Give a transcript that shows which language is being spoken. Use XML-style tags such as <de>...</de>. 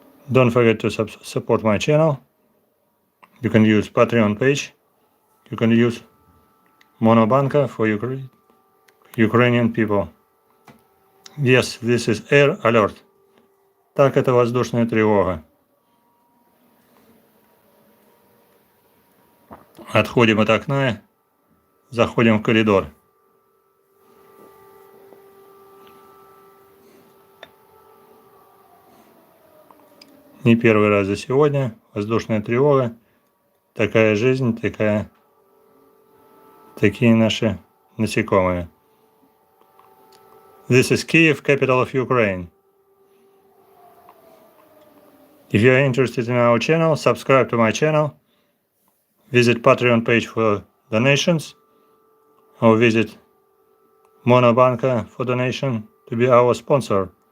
<en>Don't forget to support my channel. You can use Patreon page. You can use Monobanka for Ukrainian people. Yes, this is air alert.</en> <ru>Так, это воздушная тревога. Отходим от окна, заходим в коридор. Не первый раз за сегодня. Воздушная тревога. Такая жизнь, такие наши насекомые.</ru> <en>This is Kyiv, capital of Ukraine. If you are interested in our channel, subscribe to my channel. Visit Patreon page for donations, or visit Monobanka for donation to be our sponsor.</en>